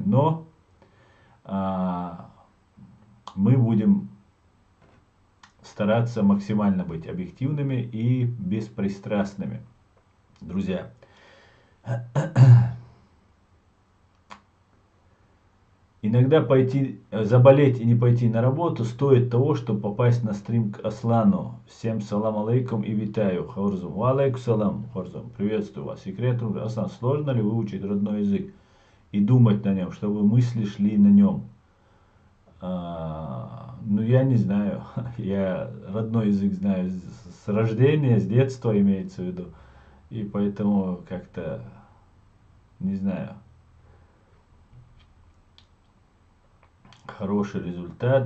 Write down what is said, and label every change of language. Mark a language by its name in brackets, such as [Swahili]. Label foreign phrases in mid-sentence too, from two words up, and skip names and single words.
[Russian] Но мы будем стараться максимально быть объективными и беспристрастными. Друзья, иногда заболеть и не пойти на работу стоит того, чтобы попасть на стрим к Аслану. Всем [Arabic] سلام عليكم [Russian] и витаю. Хорзум. [Arabic] وعليكم السلام. Хорзум. [Russian] Приветствую вас. Секрет, Аслан, сложно ли выучить родной язык и думать на нем, чтобы мысли шли на нем? Ну, я не знаю. Я родной язык знаю с рождения, с детства имеется в виду. И поэтому как-то, не знаю, хороший результат.